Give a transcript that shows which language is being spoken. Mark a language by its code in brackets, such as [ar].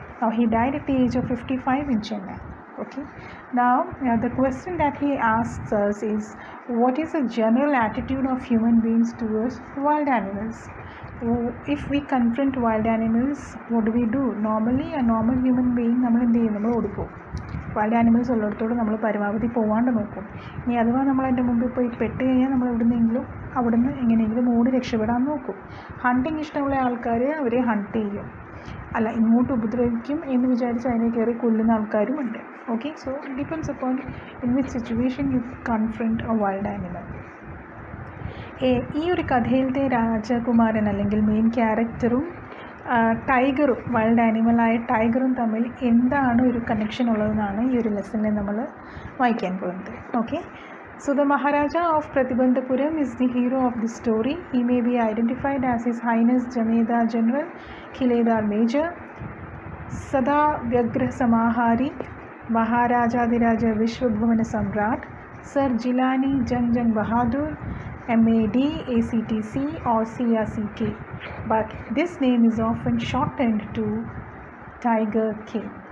[en] Now he died at the age of 55 in Chennai. Okay. Now the question that he asks us is, what is the general attitude of human beings towards wild animals? If we confront wild animals, what do we do? Normally a normal human being, [ml] നമ്മൾ ഓടിപ്പോകും. Wild animals ഉള്ളിടത്തോട് നമ്മൾ പരമാവധി പോകാണ്ട് നോക്കും. ഇനി അഥവാ നമ്മൾ അതിൻ്റെ മുമ്പിൽ പോയി പെട്ട് കഴിഞ്ഞാൽ നമ്മൾ അവിടുന്ന് എങ്ങനെയെങ്കിലും ഓടി രക്ഷപ്പെടാൻ നോക്കും. ഹണ്ടിങ് ഇഷ്ടമുള്ള ആൾക്കാർ അവരെ ഹണ്ട് ചെയ്യും, അല്ല ഇങ്ങോട്ട് ഉപദ്രവിക്കും എന്ന് വിചാരിച്ച് അതിനെ കയറി കൊല്ലുന്ന ആൾക്കാരുമുണ്ട്. [en] Okay, so it depends upon in which situation you confront a wild animal. [ml] ഈ ഒരു കഥയിലത്തെ രാജകുമാരൻ അല്ലെങ്കിൽ മെയിൻ ക്യാരക്ടറും ടൈഗറും, വൈൽഡ് ആനിമലായ ടൈഗറും തമ്മിൽ എന്താണ് ഒരു കണക്ഷൻ ഉള്ളതെന്നാണ് ഈ ഒരു ലെസണിൽ നമ്മൾ വായിക്കാൻ പോകുന്നത്. [en] Okay, so the Maharaja of Pratibandhapuram is the hero of this story. He may be identified as His Highness Jamedar General Khiledar Major, Sada Vyagra Samahari, Maharajadiraja Vishwabhamana Samrat, Sir Jilani Jang Jang Bahadur, MAD, ACTC or CRCK, but this name is often shortened to Tiger King.